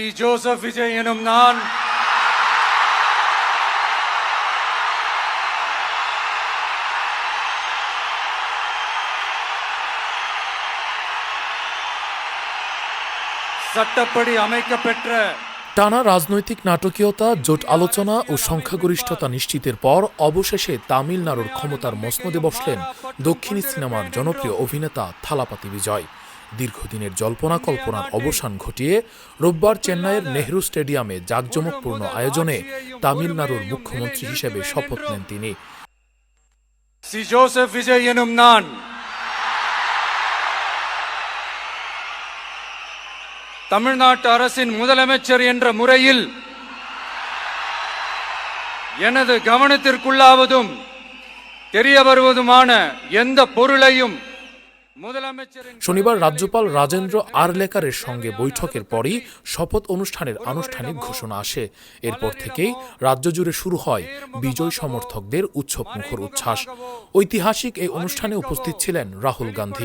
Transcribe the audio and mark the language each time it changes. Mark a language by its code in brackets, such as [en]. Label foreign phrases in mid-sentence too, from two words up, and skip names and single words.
[ta] ஜோசப் விஜய் எனும் நான் சட்டப்படி அமைக்கப்பெற்ற [bn] টানা রাজনৈতিক নাটকীয়তা, জোট আলোচনা ও সংখ্যাগরিষ্ঠতা নিশ্চিতের পর অবশেষে তামিলনাড়ুর ক্ষমতার মসনদে বসলেন দক্ষিণী সিনেমার জনপ্রিয় অভিনেতা থালাপাতি বিজয়। দীর্ঘদিনের জল্পনা কল্পনার অবসান ঘটিয়ে রোববার চেন্নাইয়ের নেহরু স্টেডিয়ামে জাঁকজমকপূর্ণ আয়োজনে তামিলনাড়ুর মুখ্যমন্ত্রী হিসেবে শপথ নেন তিনি। [ta] சி ஜோசப் விஜய் எனும் நான் தமிழ்நாட்டு அரசின் முதலமைச்சர் என்ற முறையில் எனது கவனத்திற்குள்ளாவதும் தெரிய வருவதுமான எந்த பொருளையும் [bn] শনিবার রাজ্যপাল রাজেন্দ্র আরলেকারের সঙ্গে বৈঠকের পরই শপথ অনুষ্ঠানের আনুষ্ঠানিক ঘোষণা আসে। এরপর থেকেই রাজ্য জুড়ে শুরু হয় বিজয় সমর্থকদের উৎসবমুখর উচ্ছ্বাস। ঐতিহাসিক এই অনুষ্ঠানে উপস্থিত ছিলেন রাহুল গান্ধী।